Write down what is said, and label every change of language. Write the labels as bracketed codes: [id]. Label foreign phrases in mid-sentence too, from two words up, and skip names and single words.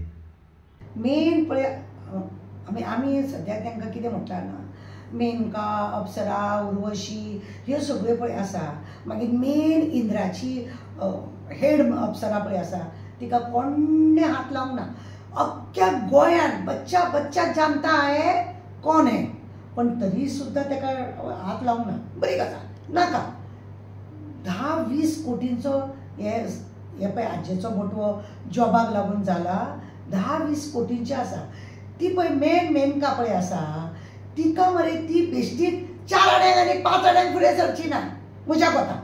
[kok] मेन पळय आमी सद्याक तांकां कितें म्हणटा ना, मेनका, अप्सरा, उर्वशी ह्यो सगळ्यो पळय आसा. मागीर मेन इंद्राची हेड अप्सरा पळय आसा, तिका कोण्णे हात लावंक ना. अख्ख्या गोंयांत [hi] बच्चा बच्चा जानता है [kok] कोण है, पण तरी सुद्दां ताका हात लावंक ना. बरी गजाल नाका. 10-20 कोटींचो हे पळय आजेचो बटवो जॉबाक लागून जाला. 10-20 कोटींचे आसा. ती पळय मेनका पळय आसा, तिका मरे ती बेश्टीत 4 आड्यांक आनी 5 आड्यांक फुडें सरची ना म्हज्या कोतान.